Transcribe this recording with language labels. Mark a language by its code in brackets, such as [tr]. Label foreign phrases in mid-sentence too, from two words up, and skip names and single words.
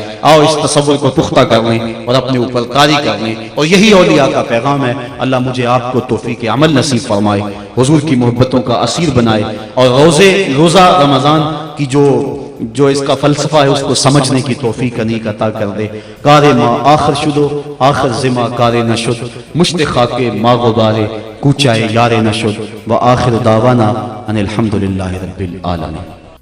[ur] آؤ اس تصور کو پختہ کر لیں اور اپنے اوپر قاری کر لیں، اور یہی اولیاء کا پیغام ہے. اللہ مجھے آپ کو توفیق عمل نصیب فرمائے، حضور کی محبتوں کا اسیر بنائے، اور روزہ رمضان کی جو جو اس کا فلسفہ ہے اس کو سمجھنے کی توفیق انیق عطا کر دے. [fa] کار ما آخر شدو آخر زما کار نشد مشت خاک ما غبارے کوچائے یار نشد [ar] و آخر دعوانا ان الحمدللہ رب العالمین.